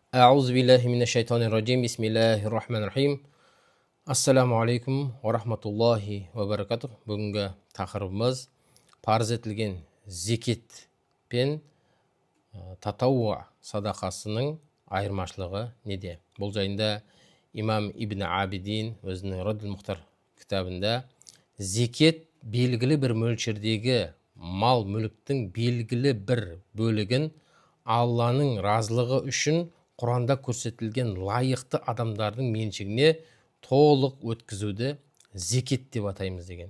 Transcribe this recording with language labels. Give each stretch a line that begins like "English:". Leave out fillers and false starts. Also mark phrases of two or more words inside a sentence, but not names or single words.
Arabic: أعوذ بالله من الشيطان الرجيم. بسم الله الرحمن الرحيم. السلام عليكم ورحمة الله وبركاته.
Kazakh: Бүгінгі тақырыбымыз парыз етілген зекет пен татауа садақасының айырмашылығы неде? Бұл жайында имам Ибн Абидин өзінің Раддул Мұхтар кітабында зекет белгілі бір мөлшердегі мал мүліктің белгілі бір бөлігін Алланың разылығы үшін Құранда көрсетілген лайықты адамдардың меншігіне толық өткізуді зекет деп атаймыз деген.